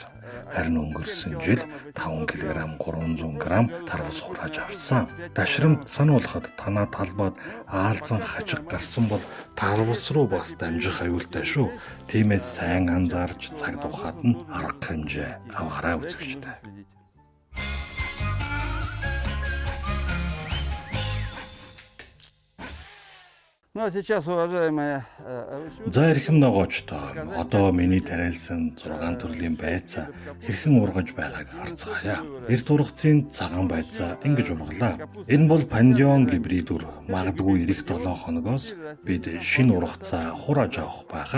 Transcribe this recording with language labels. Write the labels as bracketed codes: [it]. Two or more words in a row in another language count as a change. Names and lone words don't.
[mn] Харин өнгөрсөн жил 5 кг 300 г тарвас хурааж авсан. Дашрамт сануулахад танаа талбайд аалзан хажиг гарсан бол тарвас руу бас дамжих аюултай шүү. Тиймээс сайн анзаарч цаг тухайд нь арга хэмжээ аваарай үзэгчтэй. [ru] Ну а сейчас, уважаемые [mn] За эрхэм ногоочдоо одоо миний тариалсан 6 төрлийн байцаа хэрхэн ургаж байгааг харцгаая. Эрт ургацын цагаан байцаа ингэж ургалаа. Энэ бол пандион гибрид үр. Магадгүй ирэх 7 хоногоос бид шинэ ургацаа хурааж авах байгаа.